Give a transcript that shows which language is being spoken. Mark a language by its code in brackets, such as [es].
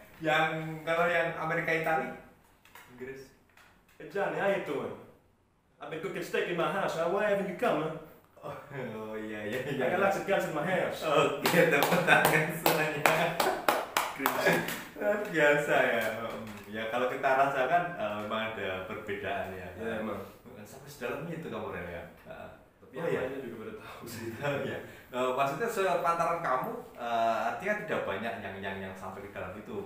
[id] Yang kalau yang Amerika Italia, Inggris. [en] Hey Johnny, how you doing? I've been cooking steak in my house. Why haven't you come? Huh? [id] Oh iya. [en] I got lots of guns in my house. [id] Oke, tepuk tangan semuanya. Biasa ya. Ya kalau kita rasakan memang ada perbedaan ya. Ya emang. Sampai sedalam itu kamu ya. Tapi yang lainnya juga pada tahu sih. Ya. Maksudnya sepantaran kamu, artinya tidak banyak yang sampai ke dalam itu.